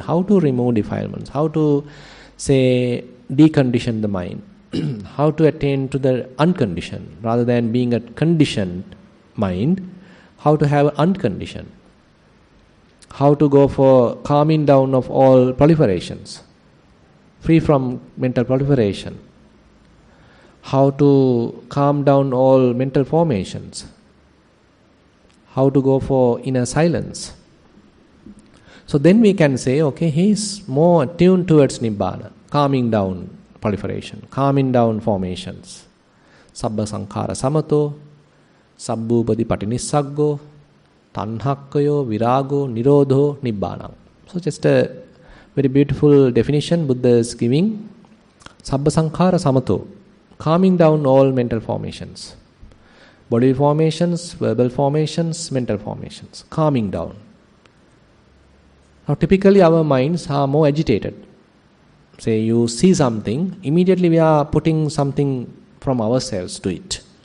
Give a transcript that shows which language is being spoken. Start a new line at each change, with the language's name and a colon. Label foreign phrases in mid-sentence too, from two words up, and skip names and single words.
English: How to remove defilements, how to, say, decondition the mind, how to attain to the unconditioned, rather than being a conditioned mind, how to have unconditioned, how to go for calming down of all proliferations, free from mental proliferation, how to calm down all mental formations, how to go for inner silence. So then we can say, okay, he is more attuned towards Nibbana, calming down proliferation, calming down formations.
Pali: Sabba sankhara samato, sabbupadi patinissaggo, tanhakkayo, virago, nirodho, nibbana.
English: So just a very beautiful definition Buddha is giving.
Pali: Sabba sankhara samato,
English: calming down all mental formations. Bodily formations, verbal formations, mental formations. Calming down. Now typically our minds are more agitated. Say you see something, immediately we are putting something from ourselves to it.